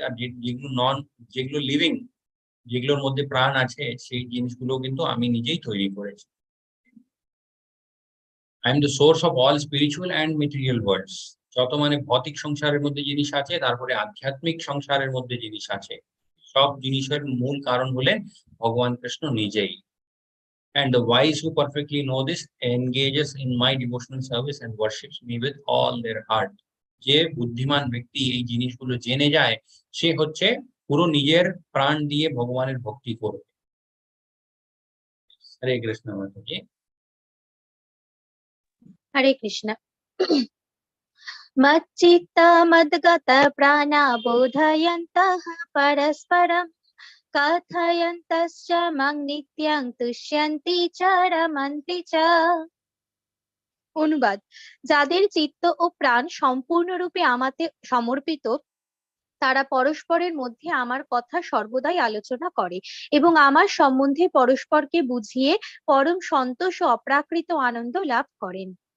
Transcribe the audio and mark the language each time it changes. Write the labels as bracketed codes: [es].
[bn] আর যেগুলো লিভিং, যেগুলোর মধ্যে প্রাণ আছে, সেই জিনিসগুলো কিন্তু আমি নিজেই তৈরি করেছি। [en] I am the source of all spiritual and material worlds. [bn] যত মানে ভৌতিক সংসারের মধ্যে জিনিস আছে, তারপরে আধ্যাত্মিক সংসারের মধ্যে জিনিস আছে, সব জিনিসের মূল কারণ হলেন ভগবান কৃষ্ণ নিজেই। [en] And the wise who perfectly know this engages in my devotional service and worships me with all their heart. [bn] যে বুদ্ধিমান ব্যক্তি এই জিনিসগুলো জেনে যায় সে হচ্ছে পুরো নিজের প্রাণ দিয়ে ভগবানের ভক্তি করবে। হরে কৃষ্ণ মাতাজি। হরে কৃষ্ণ। [sa] मच्चित्तमद्गत प्राणा बोधयन्तः परस्परं कथयन्तश्च मां नित्यं तुष्यन्ति च रमन्ति च। [bn] অনুবাদ: যাদের চিত্ত ও প্রাণ সম্পূর্ণরূপে আমাতে সমর্পিত, তারা পরস্পরের মধ্যে আমার কথা সর্বদাই আলোচনা করে এবং আমার সম্বন্ধে পরস্পরকে বুঝিয়ে পরম সন্তোষ ও অপ্রাকৃত আনন্দ লাভ করেন।